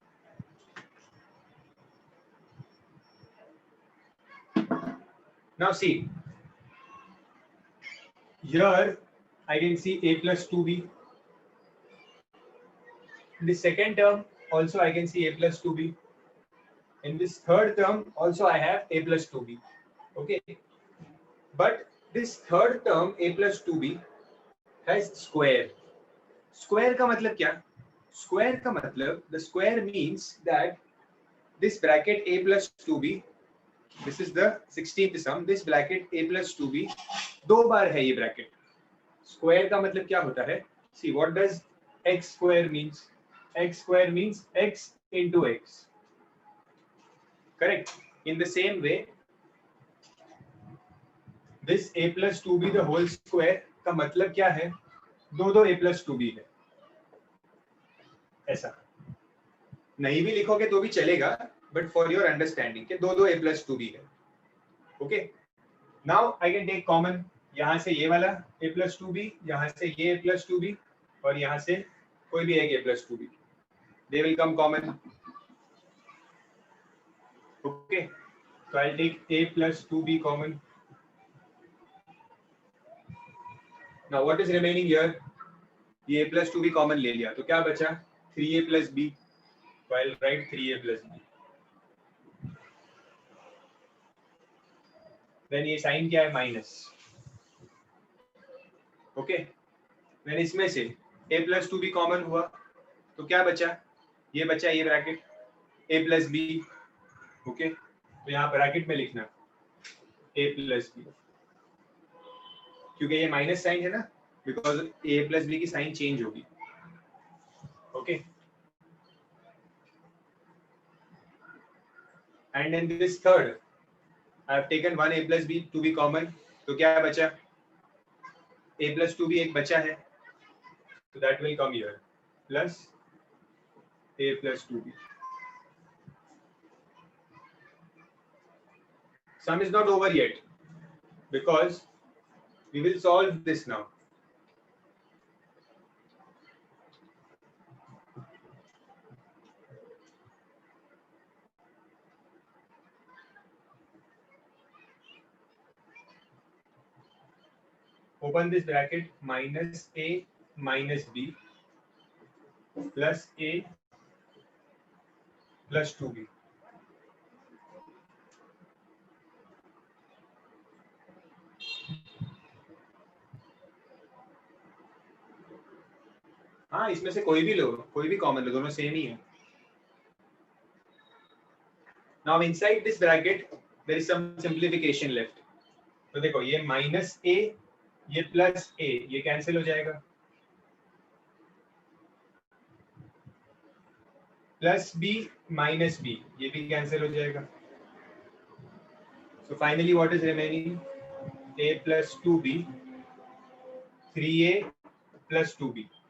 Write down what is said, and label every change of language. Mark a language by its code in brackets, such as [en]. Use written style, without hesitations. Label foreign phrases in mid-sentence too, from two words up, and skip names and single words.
[en] Now see, here I can see a plus 2b. In the second term also I can see a plus 2b. In this third term also I have a plus 2b. Okay, but this third term a plus 2b has square. Square [hi] का मतलब क्या? [en] स्क्वायर [hi] का मतलब [en] the square means that this bracket a plus 2b, this is the 16th sum, this bracket a plus 2b [hi] दो बार है ये ब्रैकेट. [en] स्क्वायर [hi] का मतलब क्या होता है? [en] see what does x square means? x square means x into x. Correct. In the same way, this a plus 2b the whole square [hi] का मतलब क्या है? दो दो [en] a plus 2b [hi] है. ऐसा नहीं भी लिखोगे तो भी चलेगा, [en] but for your understanding [hi] कि दो दो [en] a plus 2b है. Okay. Now I can take common. [hi] यहाँ से ये वाला [en] a plus 2b, [hi] यहाँ से ये [en] a plus 2b [hi] और यहाँ से कोई भी एक [en] a plus 2b. They will come common. Okay. So I'll take a plus 2b common. Now what is remaining here? [hi] ये [en] a plus 2b common [hi] ले लिया तो क्या बचा? [en] 3a plus b. So I'll write 3a plus b. Then [hi] ये साइन क्या है? [en] माइनस. [hi] ओके. Then इसमें से [en] a plus 2b common [hi] हुआ तो क्या बचा? ये बचा ये ब्रैकेट [en] a plus b. [hi] ओके. तो यहाँ ब्रैकेट में लिखना [en] a plus b, [hi] क्योंकि ये [en] minus sign [hi] है ना, [en] because a plus b [hi] की [en] sign change [hi] होगी. ओके. [en] And in this third, I have taken one a plus b to be common. [hi] तो क्या बचा? [en] a plus 2b [hi] एक बचा है, [en] so that will come here plus a plus 2b. Sum is not over yet because we will solve this now. Open this bracket, minus a minus b plus a plus 2b. [hi] हाँ, इसमें से कोई भी लो, कोई भी कॉमन लो, दोनों सेम ही है. [en] Now inside this bracket there is some simplification left. [hi] तो देखो ये [en] minus a, [hi] ये [en] plus a, [hi] ये कैंसिल हो जाएगा. [en] plus b minus b, [hi] ये भी कैंसिल हो जाएगा. [en] So finally what is remaining? a plus 2b, 3a plus 2b.